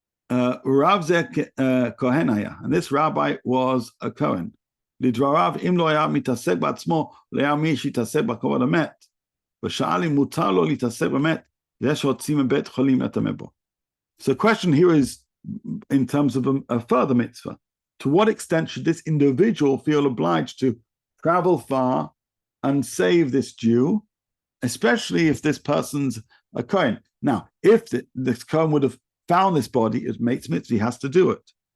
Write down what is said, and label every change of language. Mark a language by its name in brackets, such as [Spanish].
[English] Rav Kohenaya, and this rabbi was a Kohen. [Hebrew] לדבריו, אם לא היה מתעסק בעצמו, לא היה מי שיתעסק בכבוד המת. ושאל אם מותר לו להתעסק במת, זה שהוציא מבית חולים לטמא בו. [English] So the question here is, in terms of a further mitzvah, to what extent should this individual feel obliged to travel far and save this Jew, especially if this person's a Kohen? Now, if this Kohen would have found this body, it makes mitzvah, he has to do it.